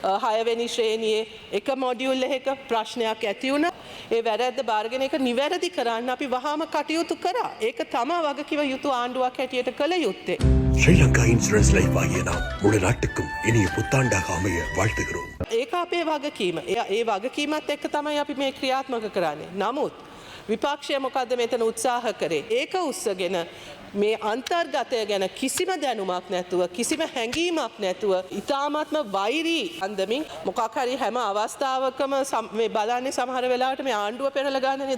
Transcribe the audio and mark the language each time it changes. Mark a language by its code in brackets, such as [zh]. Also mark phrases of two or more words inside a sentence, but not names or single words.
[si] 6 වෙනි ශ්‍රේණියේ එක මොඩියුල් එකක ප්‍රශ්නයක් ඇති වුණා. ඒ වැරද්ද බාරගෙන ඒක නිවැරදි කරන්න අපි වහාම කටයුතු කරා. ඒක තමයි වගකිව යුතු ආණ්ඩුවක් හැටියට කළ යුත්තේ. [ta] ஸ்ரீலங்கா இன்சூரன்ஸ் லைஃப் ஆகிய நாம் முழு நாட்டுக்கும் இனிய புத்தாண்டாக அமைய வாழ்த்துகிறோம். [si] ඒක අපේ වගකීම. ඒ වගකීමත් එක්ක තමයි අපි මේ ක්‍රියාත්මක කරන්නේ. නමුත් විපක්ෂය මොකද්ද මෙතන උත්සාහ කරේ? ඒක උස්සගෙන මේ අන්තර්ගතය ගැන කිසිම දැනුමක් නැතුව කිසිම හැඟීමක් නැතුව ඉතාමත්ම වෛරී අන්දමින් මොකක් හරි හැම අවස්ථාවකම මේ බලන්නේ සමහර වෙලාවට මේ ආණ්ඩුව පෙරලා ගන්නනේ.